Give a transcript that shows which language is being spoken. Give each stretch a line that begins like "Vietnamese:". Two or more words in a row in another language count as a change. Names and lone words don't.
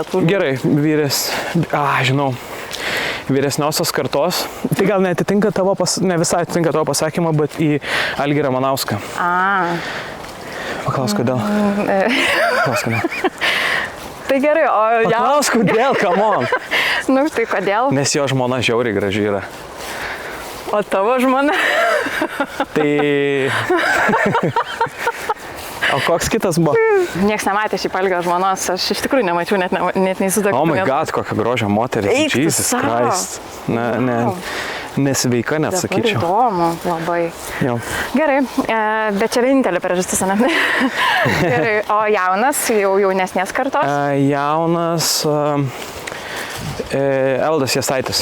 Lithuanian: Gerai, žinau. Vyresniosios kartos. Tai gal neatitinka tavo, ne visai atitinka tavo pasakymą, bet į Algį Ramanauską. Paklausk, kodėl. Tai gerai, o... Paklausk, kodėl,
English: come on.
Lithuanian: Nu, tai kodėl? Nes jo žmona žiauriai graži yra. O tavo žmona? Tai... O koks kitas buvo? Niekas nematė šį Algio žmonos, aš iš tikrųjų nemačiau, net neįsivaizduoju.
English: Oh my god,
Lithuanian: kokia grožia moteris,
English: Jesus Christ.
Lithuanian: Nesveika net, sakyčiau. Įdomu, labai. Jau. Gerai, bet čia vienintelė priežastis, ne? Gerai, o jaunas, jaunesnės kartos? Jaunas Evaldas Jasaitis.